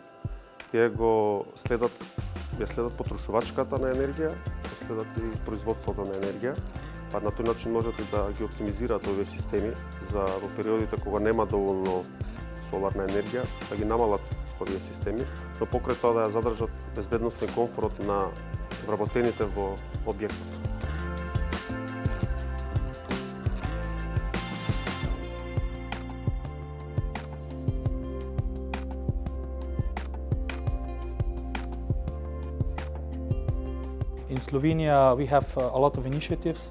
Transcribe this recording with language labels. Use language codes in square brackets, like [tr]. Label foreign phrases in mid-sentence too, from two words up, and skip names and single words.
[mk] Тие ја следат потрошувачката на енергија, следат и производството на енергија, па на тој начин можат и да ги оптимизираат овие системи за во периодите кога нема доволно соларна енергија, да ги намалат овие системи, но покрај тоа да ја задржат безбедноста и комфорот на вработените во објектот. [en] In Slovenia, we have a lot of initiatives.